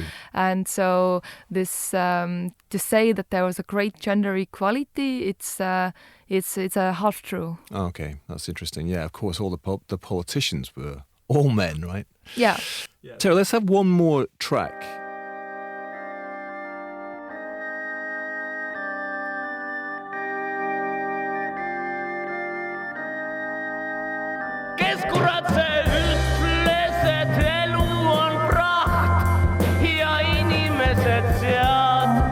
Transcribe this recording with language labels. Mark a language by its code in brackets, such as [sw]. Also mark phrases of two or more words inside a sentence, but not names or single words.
[en] And so this to say that there was a great gender equality, it's a half true. Okay, that's interesting. Yeah, of course, all the politicians were all men, right? Yeah. Terry, let's have one more track. [et] Kes kurat see ütles, et elu on praht ja inimesed sead.